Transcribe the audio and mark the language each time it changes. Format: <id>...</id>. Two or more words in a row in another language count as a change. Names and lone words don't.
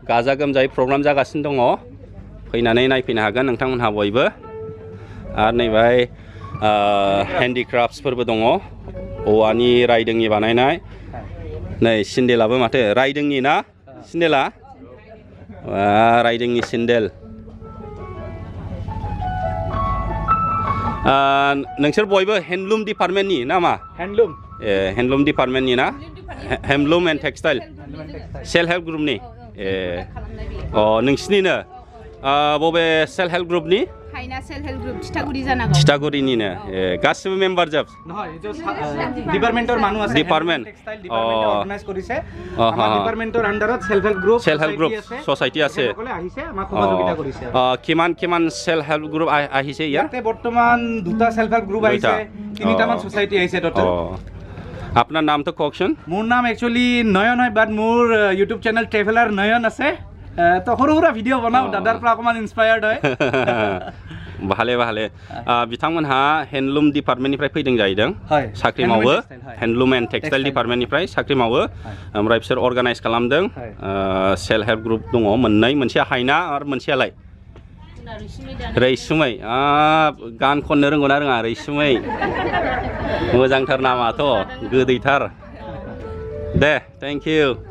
<brx>गाजा गोमजायै प्रग्राम जागासिनो दङ फैनानै नायफैनो हागोन नोंथांमोनहा बयबो आरो नैबाय हेन्डिक्राफ्टसफोरबो दङ औवानि रायदोंनि बानायनाय नै सिन्देलाबो माथो रायदोंनि ना सिन्देला रायदोंनि सिन्देल नोंसोर बयबो</brx> <en>handloom departmentni</en> <brx>नामा हेन्डलुम</brx> <en>handloom departmentni</en> <brx>ना</brx> <en>handloom and textile self help groupni</en> <brx>नोंसिनिनो बबे</brx> <en>self help groupni</en> <brx>हाइना</brx> <en>self help group</en> <brx>थिथागुरि जानांगौ थिथागुरिनिनो गासिबो मेम्बार जोब</brx> <as>নহয় ডিপার্টমেন্টৰ মানুহ আছে ডিপার্টমেন্ট</as> <en>textile departmente</en> <as>অর্গানাইজ কৰিছে আমাৰ ডিপার্টমেন্টৰ আন্ডাৰত</as> <en>self help group</en> <as>ছ'চাইটি আছে সকলে আহিছে আমাক সহযোগিতা কৰিছে কিমান</as> <en>self help group</en> <as>আহিছে ইয়াত ইয়াতে বৰ্তমান দুটা</as> <en>self help group</en> <as>আহিছে তিনিটামান ছ'চাইটি আহিছে টোটাল আপোনাৰ নামটো কওকচোন মোৰ নাম একচুয়ালি নয়ন হয় বাট মোৰ</as> <en>YouTube channel</en> <as>ট্ৰেভেলাৰ নয়ন আছে তো সৰু সৰু ভিডিঅ' বনাওঁ দাদাৰ পৰা অকণমান ইনস্পায়াৰ্ড হয় ভালে ভালে</as> <brx>बिथांमोनहा</brx> <en>handloom departmentniphrai</en> <brx>फैदों जाहैदों साख्रि मावो</brx> <en>handloom and textile departmentniphrai</en> <brx>साख्रि मावो ओमफ्राय बिसोर अर्गानाइज खालामदों</brx> <en>self help group</en> <brx>दङ मोननै मोनसेया हायना आरो मोनसेयालाय रैसुमै गान खननो रोंगौना रोङा रैसुमै मोजांथार नामाथ' गोदैथार दे</brx> <en>thank you</en>